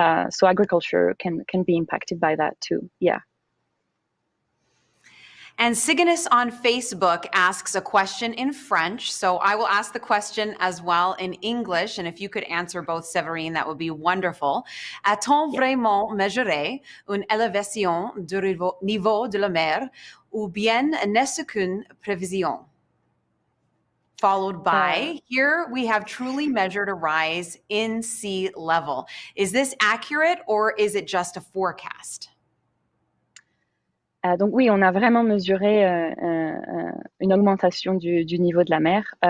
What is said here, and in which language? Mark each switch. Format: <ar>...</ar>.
<en>So agriculture can be impacted by that too. Yeah. And Siganus on Facebook asks a question in French. So I will ask the question as well in English. And if you could answer both, Severine, that would be wonderful.</en> <fr>A-t-on vraiment mesuré une élévation du niveau de la mer ou bien n'est-ce qu'une prévision?</fr> <en>followed by, here we have truly measured a rise in sea level. Is this accurate or is it just a forecast?</en> <fr>Donc oui, on a vraiment mesuré une augmentation du niveau de la mer.</fr>